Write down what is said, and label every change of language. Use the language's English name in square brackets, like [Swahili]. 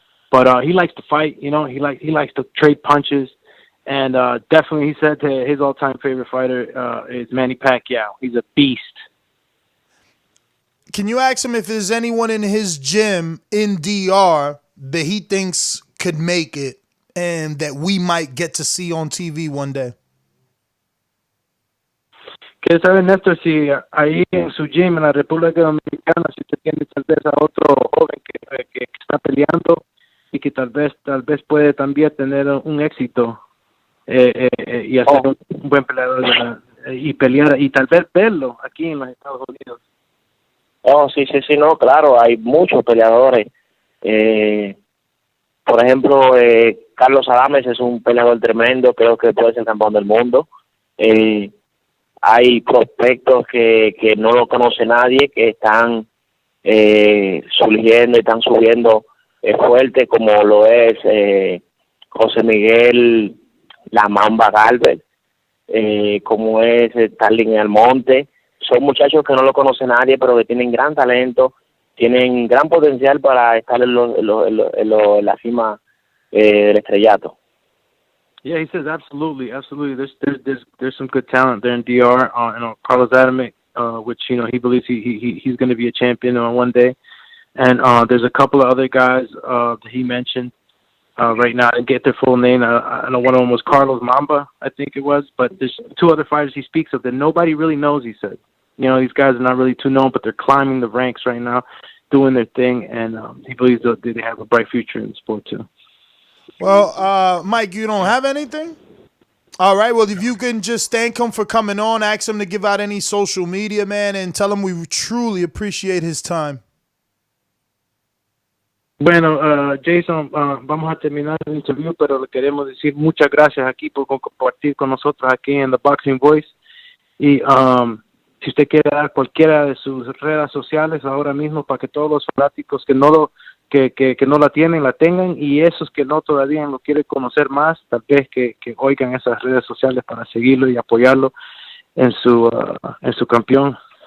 [English] But he likes to fight, he likes to trade punches. And definitely, he said that his all-time favorite fighter is Manny Pacquiao. He's a beast. Can you ask him if there's anyone in his gym in DR that he thinks could make it and that we might get to see on TV one day? [Spanish] ¿Quieres saber, Néstor, si ahí en su gym en la República Dominicana, si usted tiene tal vez a otro joven que está peleando y que tal vez puede también tener un éxito y hacer un buen peleador y pelear y tal vez verlo aquí en los Estados Unidos? Sí, no, claro, hay muchos peleadores. Por ejemplo, Carlos Adames es un peleador tremendo, creo que puede ser campeón del mundo. Hay prospectos que no lo conoce nadie, que están surgiendo y están subiendo fuerte, como lo es José Miguel La Mamba Galvez, como es Starling Almonte. Son muchachos que no lo conoce nadie, pero que tienen gran talento, tienen gran potencial para estar en la cima del estrellato. [English] Yeah, he says absolutely. There's some good talent there in DR. Carlos Adamek, which he believes he's going to be a champion one day, and there's a couple of other guys that he mentioned right now. I didn't get their full name. I know one of them was Carlos Mamba, I think it was, but there's two other fighters he speaks of that nobody really knows. He said, these guys are not really too known, but they're climbing the ranks right now, doing their thing, and he believes that they have a bright future in the sport too. Well, Mike, you don't have anything? All right, well, if you can just thank him for coming on, ask him to give out any social media, man, and tell him we truly appreciate his time. [Spanish] Bueno, Jason, vamos a terminar el interview, pero le queremos decir muchas gracias aquí por compartir con nosotros aquí en The Boxing Voice. Y si usted quiere dar cualquiera de sus redes sociales ahora mismo para que todos los fanáticos que no lo que no la tienen, la tengan, y esos que no todavía lo quieren conocer más, tal vez que oigan esas redes sociales para seguirlo y apoyarlo en su campeón.